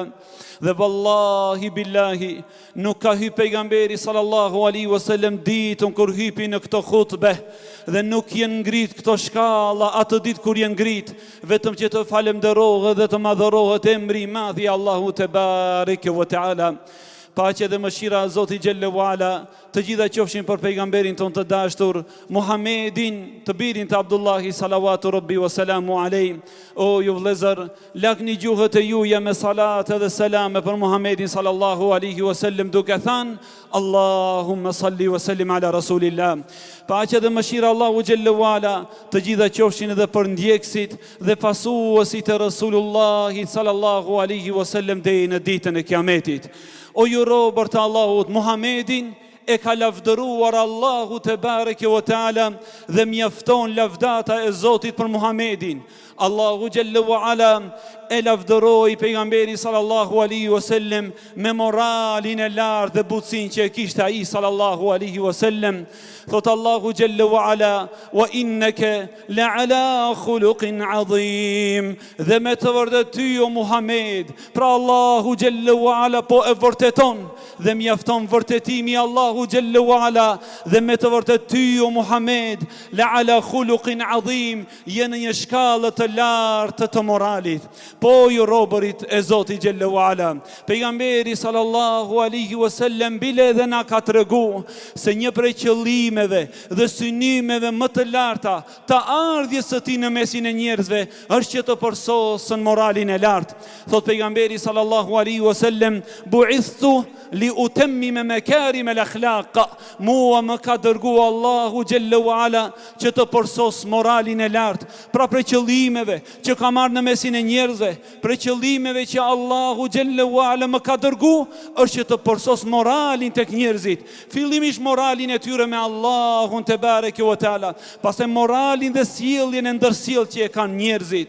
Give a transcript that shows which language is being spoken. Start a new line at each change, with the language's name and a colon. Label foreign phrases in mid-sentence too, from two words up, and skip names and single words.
Albanian: Dhe
Arabic: والله بالله
Albanian: nuk ka hyr pejgamberi
Arabic: صلى الله عليه وسلم
Albanian: ditën kur hypi në këtë hutbe dhe nuk janë ngrit këto shkalla atë ditë kur janë ngrit, vetëm që të falenderohet dhe të madhërohet emri I madh I Allahu
Arabic: تبارك وتعالى.
Albanian: Paqja dhe mëshira e Zotit
Arabic: جل وعلا
Albanian: të gjitha qofshin për pejgamberin ton të dashur Muhammedin, të birin të Abdullahi
Arabic: صلوات ربي وسلام عليه.
Albanian: O ju vëllezër, lagni gjuhët e juja me salat dhe selame për Muhammedin
Arabic: صلى الله عليه وسلم
Albanian: duke thënë
Arabic: اللهم صل وسلم على رسول الله.
Albanian: Paqja dhe mëshira Allahu
Arabic: جل وعلا
Albanian: të gjitha qofshin edhe për ndjekësit dhe pasuesit e Rasulullahit
Arabic: صلى الله عليه وسلم
Albanian: deri në ditën e Kiametit. O ju robër të Allahut, Muhammedin e ka lavdëruar Allahu
Arabic: تبارك وتعالى
Albanian: dhe mjafton lavdata e Zotit për Muhammedin. Allahu
Arabic: جل وعلا
Albanian: e lavdëroi pejgamberin
Arabic: صلى الله عليه وسلم
Albanian: me moralin e lartë dhe butësinë që e kishte ai
Arabic: صلى الله عليه وسلم. Thot الله جل وعلا وإنك لعلى خلق عظيم.
Albanian: Dhe me të vërtetë ty o Muhammed, pra Allahu
Arabic: جل وعلا
Albanian: po e vërteton dhe mjafton vërtetimi Allahu
Arabic: جل وعلا
Albanian: dhe me të vërtetë ty o Muhammed
Arabic: لعلى خلق عظيم,
Albanian: je në një shkallë të lartë të moralit. Po ju robërit e Zotit
Arabic: جل وعلا,
Albanian: pejgamberi
Arabic: صلى الله عليه وسلم
Albanian: bile dhe na ka tregu se një prej qëllimeve dhe synimeve më të larta të ardhjes së tij në mesin e njerëzve është që të përsosën moralin e lartë. Thot pejgamberi
Arabic: صلى الله عليه وسلم بعثت لأتمم مكارم الأخلاق.
Albanian: Mua më ka dërguar Allahu
Arabic: جل وعلا
Albanian: që të përsos moralin e lartë. Pra për qëllimeve që ka marrë në mesin e njerëzve, për qëllimeve që Allahu
Arabic: جل وعلا
Albanian: më ka dërguar është që të përsos moralin tek njerëzit. Fillimisht moralin e tyre me Allahun
Arabic: تبارك وتعالى,
Albanian: pastaj moralin dhe sjelljen e ndërsjellë që e kanë njerëzit.